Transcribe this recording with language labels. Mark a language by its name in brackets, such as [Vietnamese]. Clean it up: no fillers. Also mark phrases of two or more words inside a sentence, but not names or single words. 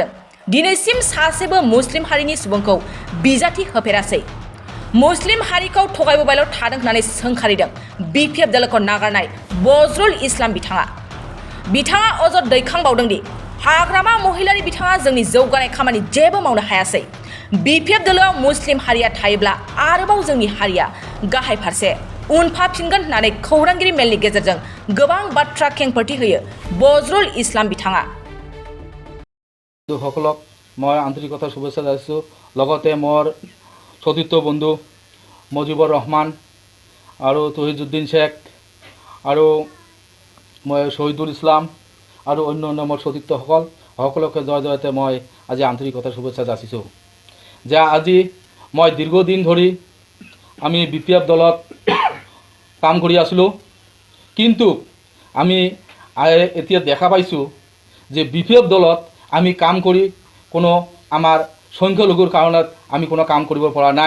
[Bodo] दिनैसिम सासेबो मुस्लिम हारिनि सुबुंखौ बिजाथि होफेरासै, मुस्लिम हारिखौ थगायबोबायल' थादों होननानै सोंखारिदों बिपिएफ दलखौ नागारनाय बजरुल इस्लाम बिथाङा अजद दैखांबावदों दि हाग्रामा महिलारि बिथाङा जोंनि जौगानाय खामानि जेबो मावनो हायासै। बिपिएफ दलआव मुस्लिम हारिया थायोब्ला आरोबाव जोंनि हारिया गाहाय फारसे उनफाफिनगोन होननानै खौरांगिरि मेलनि गेजेरजों गोबां बाथ्रा खेंफोरथि होयो बजरुल इस्लाम बिथाङा। [Assamese] সকলক মই আন্তৰিকতাৰ শুভেচ্ছা জনাইছোঁ। লগতে মোৰ সতীৰ্থ বন্ধু মুজিবুৰ ৰহমান আৰু তহিদুদ্দিন শেখ আৰু মই শহীদুল ইছলাম আৰু অন্য মোৰ সতীৰ্থসকল সকলোকে জয়তে মই আজি আন্তৰিকতাৰ শুভেচ্ছা যাচিছোঁ যে আজি মই দীৰ্ঘদিন ধৰি আমি বিপিএফ দলত কাম কৰি আছিলোঁ, কিন্তু আমি এতিয়া দেখা পাইছোঁ যে বিপিএফ দলত আমি কাম কৰি কোনো আমাৰ সংখ্যালঘুৰ কাৰণত আমি কোনো কাম কৰিব পৰা নাই।